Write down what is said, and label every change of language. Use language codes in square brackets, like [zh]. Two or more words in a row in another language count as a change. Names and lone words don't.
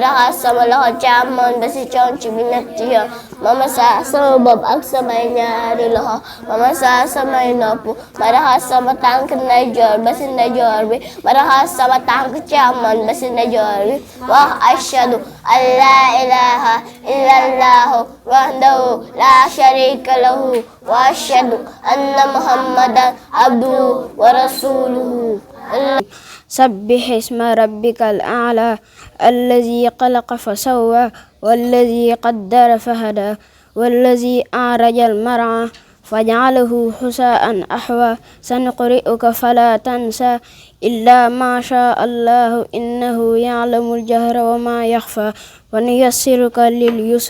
[wo] raxas sama loxo càmmoñ ba ci conc bi ñetti yoon ma masa sama bopp ak samay ñaari loxo ma masa samay nopp ma raxas sama tànk ndeyjoor ba ci ndeyjoor bi ma raxas sama tànk man ba ci ndeyjoor bi wax [ar] أشهد أن لا إله إلا الله وحده لا شريك له وأشهد أن محمدا عبده ورسوله. سبح اسم ربك الأعلى الذي خلق فسوى والذي قدر فهدى والذي أعرج المرعى فجعله حساء أحوى سنقرئك فلا تنسى إلا ما شاء الله إنه يعلم الجهر وما يخفى ونيسرك لليسر.